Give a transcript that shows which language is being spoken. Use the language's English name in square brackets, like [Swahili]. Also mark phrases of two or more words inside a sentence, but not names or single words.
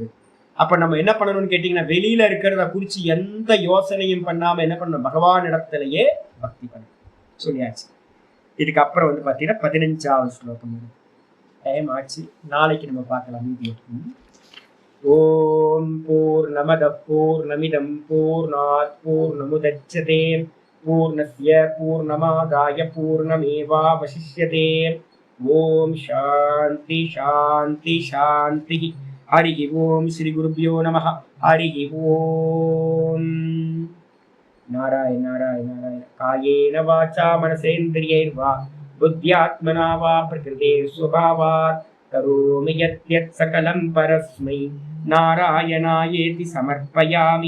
[Tamil] அப்ப நம்ம என்ன பண்ணணும்னு கேட்டீங்கன்னா வெளியில இருக்கிறத குறிச்சு எந்த யோசனையும் பண்ணாம என்ன பண்ணணும், பகவான் இடத்துலயே பக்தி பண்ணணும் சொல்லியாச்சு. இதுக்கப்புறம் வந்து பாத்தீங்கன்னா 15வது ஸ்லோகம் டைம் ஆச்சு, நாளைக்கு நம்ம பார்க்கலாம் வீடியோ. [Sanskrit] ॐ पूर्णमदः पूर्णमिदं पूर्णात् पूर्णमुदच्यते पूर्णस्य पूर्णमादाय पूर्णमेवावशिष्यते. ॐ शान्तिः शान्तिः शान्तिः. हरि ॐ। श्री गुरुभ्यो नमः. हरि ॐ. நாராயண நாராயண நாராயண. कायेन वाचा मनसेन्द्रियैर्वा बुद्ध्यात्मना वा प्रकृतेः स्वभावात् करोमि यद्यत् सकलं परस्मै नारायणायेति समर्पयामि.